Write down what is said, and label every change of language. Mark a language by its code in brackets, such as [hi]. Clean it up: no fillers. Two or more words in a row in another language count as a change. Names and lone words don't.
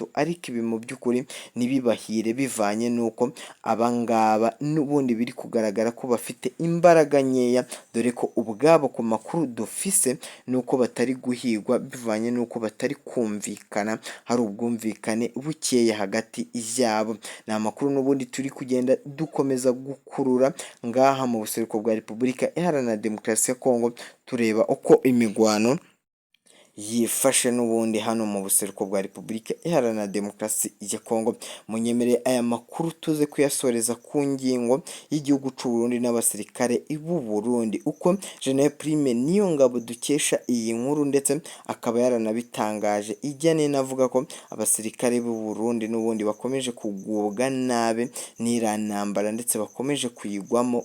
[rw] Ariko ibi mu by'ukuri ntibibahire bivanye n'uko abangaba n'ubundi biri kugaragara ko bafite imbaraga nkeya, dore ko ubwabo ku makuru dufise nuko batari guhigwa bivanye n'uko batari kumvikana, hari ubwumvikane bukeya hagati yabo. Ni amakuru n'ubundi turi kugenda dukomeza gukurura ngaha mu buseruko bwa Repubulika Iharanira Demokarasi ya Kongo tureba uko imigwano yifashe n'ubundi hano mu buseruko bwa Repubulika Iharanira Demokarasi ya Kongo. Munyemereye aya makuru tuze kuyasoreza ku ngingo y'igihugu cy'u Burundi n'abasirikare b'u Burundi, uko General Prime Niyongabo dukesha iyi nkuru ndetse akaba yaranabitangaje ijyanye navuga ko abasirikare b'u Burundi n'ubundi bakomeje kugubwa nabe n'irantambara ndetse bakomeje kuyigwamo.